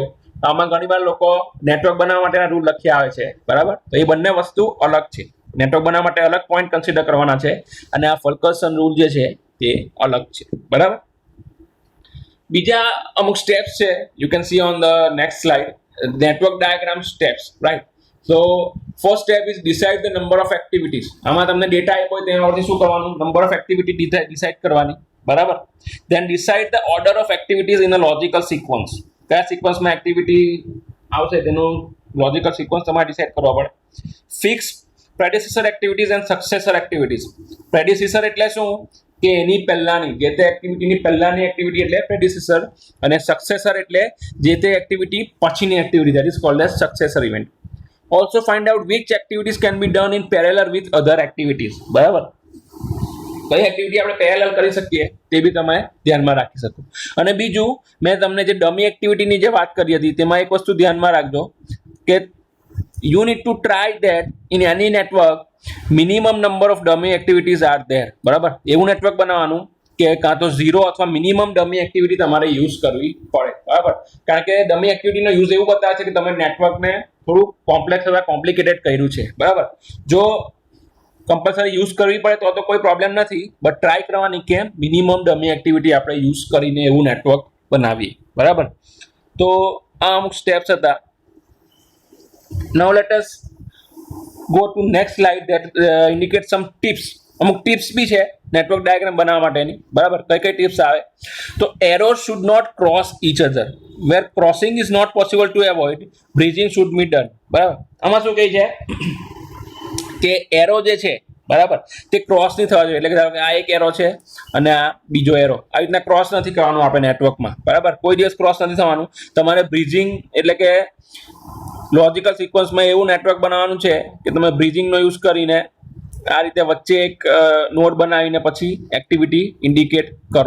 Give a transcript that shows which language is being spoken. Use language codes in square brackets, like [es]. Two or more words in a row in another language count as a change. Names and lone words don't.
[gu] આમાં ઘણીવાર લોકો નેટવર્ક બનાવવા માટેના રૂલ લખ્યા આવે છે. બરાબર. તો એ બંને વસ્તુ અલગ છે. નેટવર્ક બનાવવા માટે અલગ [en] point consider [gu] કરવાના છે અને આ ફોલ્કર્સન રૂલ જે છે તે અલગ છે. બરાબર. બીજા અમુક સ્ટેપ્સ છે, [en] you can see on the next slide, network diagram steps. [gu] રાઈટ. [en] So first step is decide the number of activities. [gu] આમાં તમને ડેટા આપ્યો હોય તેના પરથી શું કરવાનું? [en] number of activity decide [gu] કરવાની. બરાબર. [en] then decide the order of activities in a logical sequence. [gu] કયા સિક્વન્સમાં એક્ટિવિટી આવશે તેનું [en] logical sequence [gu] તમારે ડિસાઇડ કરવા પડે. [en] fix predecessor activities and successor activities. [gu] પ્રેડિસેસર એટલે શું? કે એની પહેલાની જે તે એક્ટિવિટીની પહેલાની એક્ટિવિટી એટલે પ્રેડિસેસર, અને સક્સેસર એટલે જે તે એક્ટિવિટી પછીની એક્ટિવિટી, [en] that is called as successor event. Also find out which activities can be done in parallel with other activities. [gu] બરાબર. કઈ એક્ટિવિટી આપણે પેરેલલ કરી શકીએ તે બી તમે ધ્યાનમાં રાખી શકો. અને બીજું મેં તમને જે ડમી એક્ટિવિટીની જે વાત કરી હતી તેમાં એક વસ્તુ ધ્યાનમાં રાખજો કે [en] you need to try that in any network minimum number of dummy activities are there. [gu] બરાબર, એવું નેટવર્ક બનાવવાનું કે કાં તો 0 અથવા [en] minimum dummy activity [gu] તમારે યુઝ કરવી પડે. બરાબર, કારણ કે ડમી એક્ટિવિટીનો યુઝ એવું બતાવે છે કે તમે નેટવર્કને થોડું કોમ્પ્લેક્સ અથવા કોમ્પ્લિકેટેડ કર્યું છે. બરાબર, જો [en] compulsory use [gu] કરવી પડે તો કોઈ પ્રોબ્લેમ નથી, બટ ટ્રાય કરવાની કે [en] minimum dummy activity [gu] આપણે યુઝ કરીને એવું નેટવર્ક બનાવીએ. બરાબર, તો આ અમુક સ્ટેપ્સ હતા. [en] Now let us go to next slide that indicate some tips. [gu] અમુક ટિપ્સ બી છે નેટવર્ક ડાયાગ્રામ બનાવવા માટેની. બરાબર, કઈ ટિપ્સ આવે તો [en] errors should not cross each other. Where crossing is not possible to avoid, bridging should be done. [gu] બરાબર, આમાં શું કહે છે કે એરો જે છે બરાબર તે ક્રોસ નહીં થવા જોઈએ. એટલે કે ધારો કે આ એક એરો છે અને આ બીજો એરો, આવી રીતના ક્રોસ નથી કરવાનું આપણે નેટવર્કમાં. બરાબર, કોઈ દિવસ ક્રોસ નથી થવાનું. તમારે બ્રિજિંગ એટલે કે [en] logical sequence [gu] એવું નેટવર્ક બનાવવાનું છે કે તમે બ્રિજિંગનો યુઝ કરીને આ રીતે વચ્ચે એક નોડ બનાવીને પછી એક્ટિવિટી ઇન્ડિકેટ કરો.